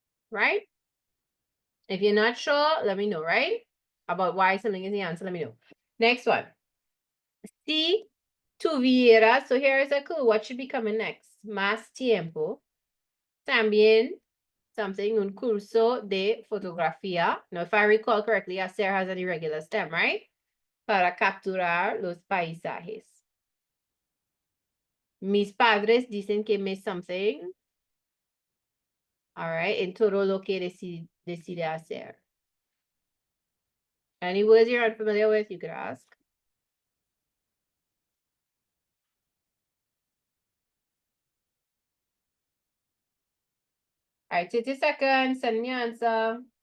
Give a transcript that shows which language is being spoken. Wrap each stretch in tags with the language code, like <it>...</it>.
<en>Right? If you're not sure, let me know, right? About why something is the answer, let me know. Next one.</en> <es>Si tuvieras,</es> <en>so here is a clue. What should be coming next?</en> <es>Más tiempo. También</es> <en>something,</en> <es>un curso de fotografía.</es> <en>Now, if I recall correctly, hacer has an irregular stem, right?</en> <es>Para capturar los paisajes. Mis padres dicen que me</es> <en>something. All right.</en> <es>En todo lo que decide hacer.</es> <en>Any words you're unfamiliar with, you could ask. All right, 30 seconds, send me your answer.</en>